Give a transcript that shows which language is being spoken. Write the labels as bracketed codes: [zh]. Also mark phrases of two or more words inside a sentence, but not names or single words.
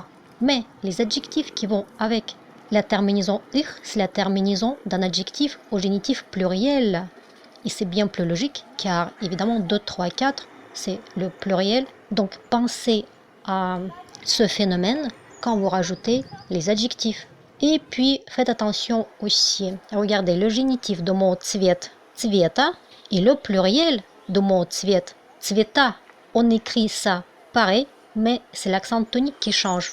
[fr] Mais les adjectifs qui vont avec la terminaison ich, c'est la terminaison d'un adjectif au génitif pluriel. Et c'est bien plus logique car évidemment 2, 3, 4, c'est le pluriel. Donc pensez à ce phénomène quand vous rajoutez les adjectifs. Et puis faites attention aussi. Regardez le génitif de mot [ru] цвет, цвета, [fr] et le pluriel de mot [ru] цвет, цвета. [fr] On écrit ça pareil, mais c'est l'accent tonique qui change.